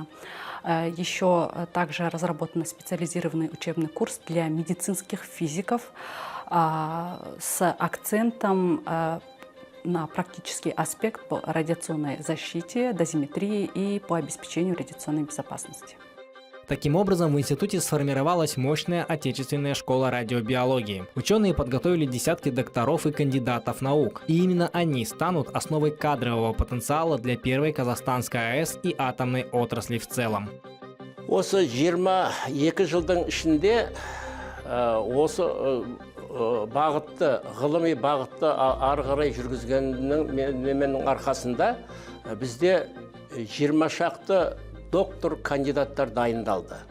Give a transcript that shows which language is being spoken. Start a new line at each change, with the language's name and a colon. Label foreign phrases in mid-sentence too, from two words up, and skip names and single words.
Russian: Еще также разработан специализированный учебный курс для медицинских физиков с акцентом на практический аспект по радиационной защите, дозиметрии и по обеспечению радиационной безопасности. Таким образом, в институте сформировалась мощная отечественная школа радиобиологии. Ученые подготовили десятки докторов и кандидатов наук. И именно они станут основой кадрового потенциала для первой казахстанской АЭС и атомной отрасли в целом.
Kazakh: Осы 22 жылдың ішінде осы бағытты, ғылыми бағытты ары қарай жүргізгеннің арқасында бізде 20 шақты доктор кандидаттар дайындалды.